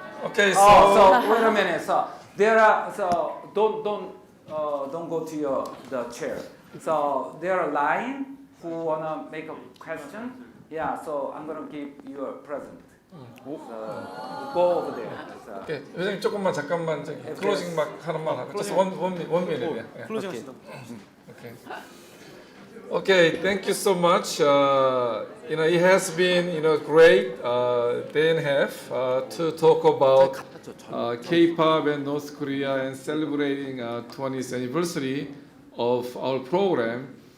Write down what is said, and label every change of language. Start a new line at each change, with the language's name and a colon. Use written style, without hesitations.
English: Okay, so wait a minute. So there are don't go to the chair. So there are line who wanna make a question. Yeah, so I'm gonna give you a present. Go over there.
Korean: Okay, 회장님 조금만 잠깐만 저기 클로징 막 하는 말 하고.
English: Just one minute.
Korean: 클로징 하시다.
English: Okay. Okay, thank you so much. It has been great day and a half to talk about K-pop and North Korea and celebrating 20th anniversary of our program.